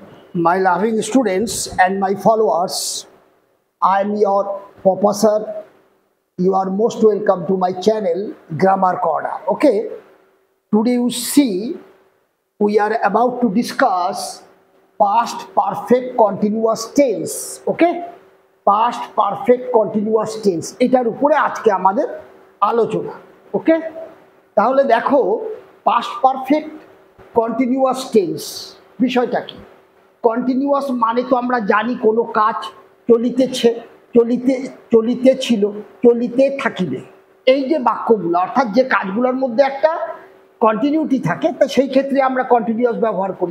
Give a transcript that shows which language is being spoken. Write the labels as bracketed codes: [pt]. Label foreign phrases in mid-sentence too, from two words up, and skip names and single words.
[en] My loving students and my followers, I am your professor. You are most welcome to my channel Grammar Corner. Okay, today you see we are about to discuss past perfect continuous tense. Okay, past perfect continuous tense [bn] এটার উপরে আজকে আমাদের আলোচনা। ওকে, তাহলে দেখো [en] past perfect continuous tense [bn] বিষয়টা কি। কন্টিনিউয়াস মানে তো আমরা জানি কোনো কাজ চলিতেছে, চলিতেছিল, চলিতে থাকিবে, এই যে বাক্যগুলো অর্থাৎ যে কাজগুলোর মধ্যে একটা কন্টিনিউটি থাকে, তো সেই ক্ষেত্রে আমরা কন্টিনিউয়াস ব্যবহার করি।